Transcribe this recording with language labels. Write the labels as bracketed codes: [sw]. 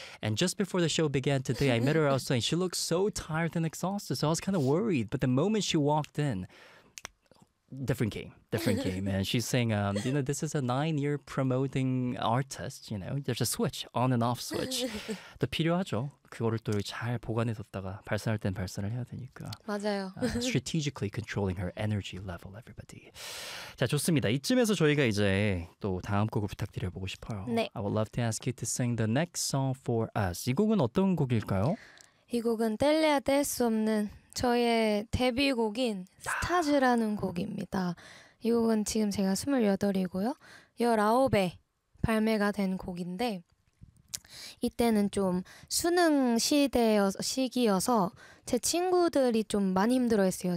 [en] And just before the show began today, I met her outside. She looked so tired and exhausted, so I was kind of worried. But the moment she walked in, different game. And she's saying, you know, this is a 9-year promoting artist, you know, there's a switch, on and off switch. [ko] 또 필요하죠. 그거를 또 잘 보관해뒀다가 발산할 땐 발산을 해야 되니까. 맞아요. [en] strategically controlling her energy level, everybody. [ko] 자, 좋습니다. 이쯤에서 저희가 이제 또 다음 곡을 부탁드려보고 싶어요. 네. [en] I would love to ask you to sing the next song for us. [ko] 이 곡은 어떤 곡일까요? 이 곡은 뗄래야 뗄 수 없는 저의 데뷔곡인 스타즈라는 곡입니다. 이 곡은 지금 제가 28이고요. 19에 발매가 된 곡인데 이때는 좀 수능 시기여서 제 친구들이 좀 많이 힘들어했어요.